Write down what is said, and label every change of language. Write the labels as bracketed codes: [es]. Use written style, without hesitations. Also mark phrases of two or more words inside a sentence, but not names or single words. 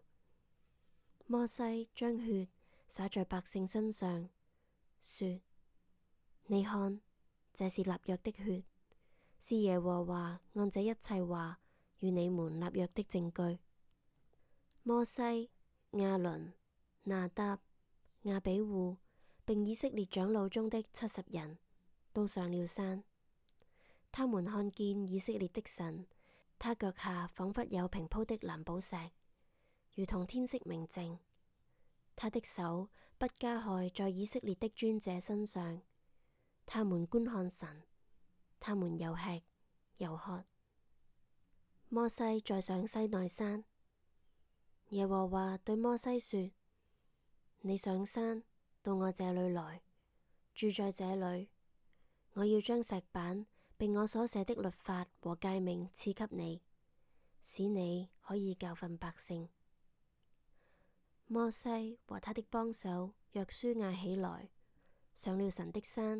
[zh] 摩西將血灑在百姓身上，說：你看，這是立約的血，是耶和華按這一切話與你們立約的證據。摩西、亞倫、拿答、亞比戶並以色列長老中的70人都上了山。他們看見以色列的神，他腳下仿佛有平鋪的藍寶石，如同天色明淨。他的手不加害在以色列的尊者身上。他們觀看神，他們又吃又喝。摩西再上西奈山，耶和華對摩西說：你上山到我這裏來，住在這裏。我要將石板並我所寫的律法和誡命賜給你，使你可以教訓百姓。摩西和他的幫手約書亞起來，上了神的山。